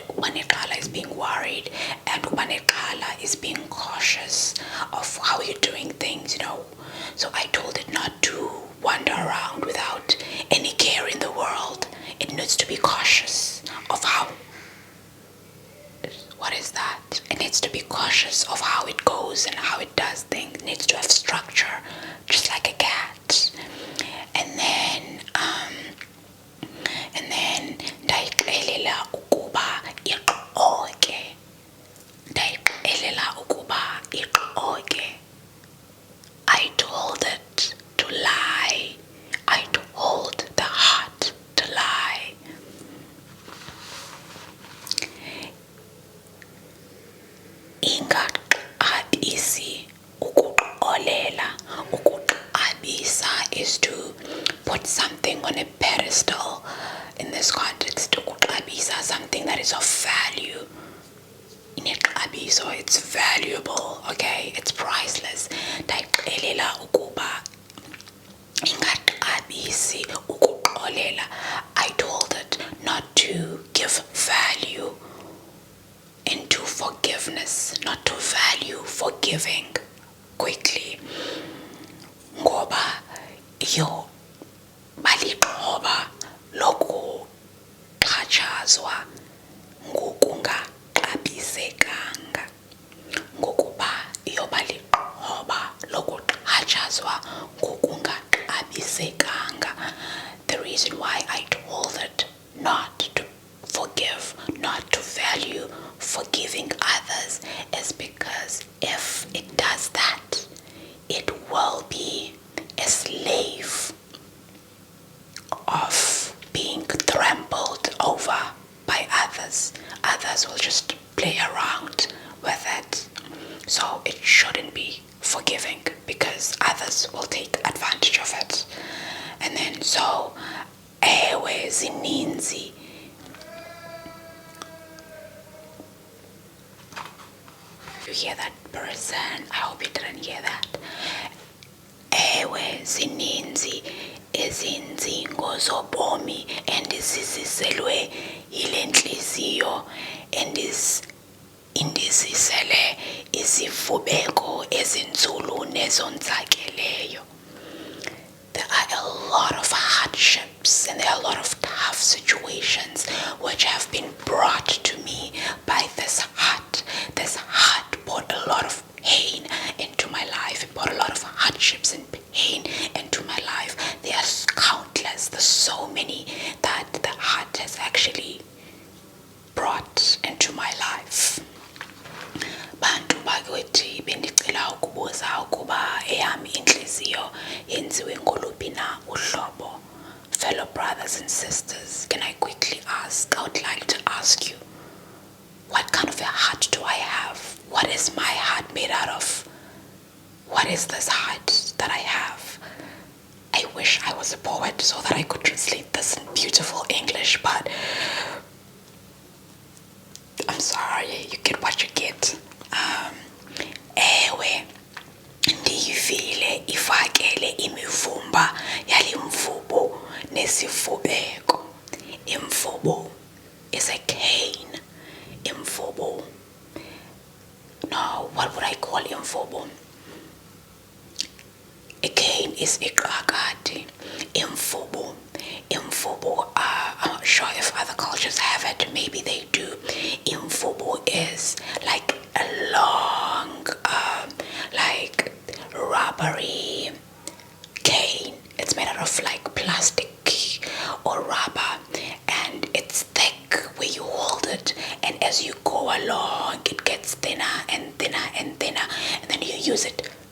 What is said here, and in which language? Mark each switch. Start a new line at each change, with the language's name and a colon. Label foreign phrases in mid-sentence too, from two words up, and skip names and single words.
English: Ubanekala is being worried, and ubanekala is being cautious of how you're doing things, So I told it not to wander around without any care in the world. It needs to be cautious of how. What is that? It needs to be cautious of how it goes and how it does things. It needs to have structure, just like a cat. And then
Xhosa: ndayixelela ukuba ixoke. Ndayixelela ukuba ixoke.
English: I told it to lie. I told the heart to lie.
Xhosa: Ingaqabisi ukuxolela.
English: Ukuxabisa is to put something on a pedestal. In this context, ukuxabisa, something that is of value. So it's valuable, okay? It's priceless.
Xhosa: Ndayixelela ukuba ingaqabisi ukuxolela.
English: I told it not to give value into forgiveness, not to value forgiving quickly.
Xhosa: Ngoba yo balixhoba lokuxhatshazwa ngokungaxabisekanga. Ngokuba yoba lixhoba lokuxhatshazwa ngokungaxabisekanga.
English: The reason why I told it not to forgive, not to value forgiving others, is because if it does that, it will be a slave of being trampled over by others. Others will just play around with it. So it shouldn't be forgiving because others others will take advantage of it. And then so
Xhosa: ewe zininzi.
English: You hear that person? I hope you didn't hear that.
Xhosa: Ewe zininzi izindzingo zobomi endizisiselwe yile ntliziyo indizisele izivubeko ezinzulu nezonzakeleyo.
English: There are a lot of hardships and there are a lot of tough situations which have been brought to me by this heart. This heart brought a lot of pain into my life. It brought a lot of hardships and pain into my life. There are countless, there's so many that the heart has actually brought into my life.
Zulu: Bantu bakithi bendicela ukubuza ukuba eyami inhliziyo yenziwe ngoluphi na uhlobo.
English: Fellow brothers and sisters, can I quickly ask, I would like to ask you, what kind of a heart do I have? What is my heart made out of? What is this heart that I have? I wish I was a poet so that I could translate this in beautiful English, but I'm sorry, you get what you get.
Xhosa: Ewe ndiyivile ifakele imivumba yalimvubu nesivubeko.
English: Imvubu is a cane. Imvubu. No, what would I call imvubu? A cane is iqakati. Imvubu. Imvubu, I'm not sure if other cultures have it. Maybe they do. Imvubu is like a long, like rubbery cane. It's made out of like plastic or rubber, and it's thick where you hold it, and as you go along it gets thinner and thinner and thinner, and then you use it.